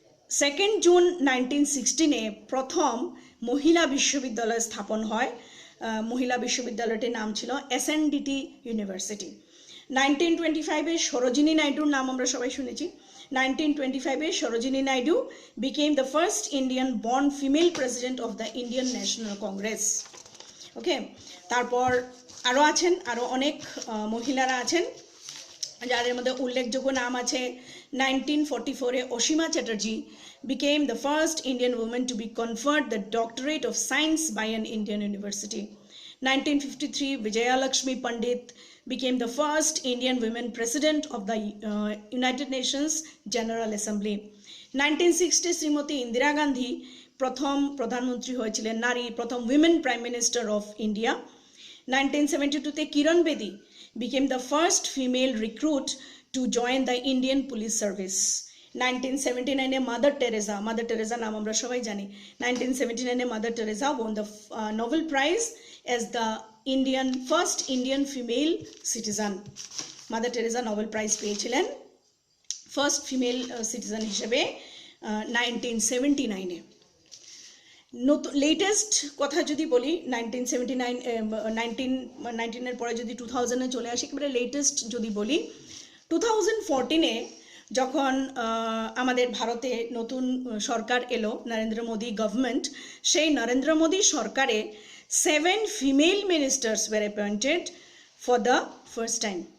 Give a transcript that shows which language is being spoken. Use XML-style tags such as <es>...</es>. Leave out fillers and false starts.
<bn>2 June 1916-এ প্রথম মহিলা বিশ্ববিদ্যালয় স্থাপন হয়। মহিলা বিশ্ববিদ্যালয়টির নাম ছিল SNDT ইউনিভার্সিটি। 1925-এ সরোজিনী নাইডুর নাম আমরা সবাই শুনেছি।</bn> <en>1925-এ Sarojini Naidu became the first Indian born female president of the Indian National Congress.</en> <bn>ওকে, তারপর আরও আছেন, আরও অনেক মহিলারা আছেন যাদের মধ্যে উল্লেখযোগ্য নাম আছে।</bn> <en>1944-এ Asima Chatterjee became the first Indian woman to be conferred the doctorate of science by an Indian university. 1953, Vijaya Lakshmi Pandit became the first Indian women president of the United Nations General Assembly.</en> <bn>1960, Shrimati Indira Gandhi প্রথম প্রধানমন্ত্রী হয়েছিলেন, নারী, প্রথম</bn> <en>Women prime minister of India. 1972-তে Kiran Bedi became the first female recruit to join the Indian Police Service.</en> <bn>1979 a mother Teresa নাম আমরা সবাই জানি।</bn> <en>1979 এ Mother Teresa won the Nobel Prize as the first Indian female citizen.</en> <bn>Mother Teresa Nobel prize পেয়েছিলেন</bn> <en>first female citizen</en> <bn>হিসেবে 1979 এ। Latest কথা যদি বলি 1979 এর পরে যদি 2000 এ চলে আসি, একেবারে লেটেস্ট যদি বলি 2014 এ যখন আমাদের ভারতে নতুন সরকার এলো, নরেন্দ্র মোদী গভর্নমেন্ট, সেই নরেন্দ্র মোদী সরকারে 7</bn> <en>Female ministers were appointed for the first time.</en>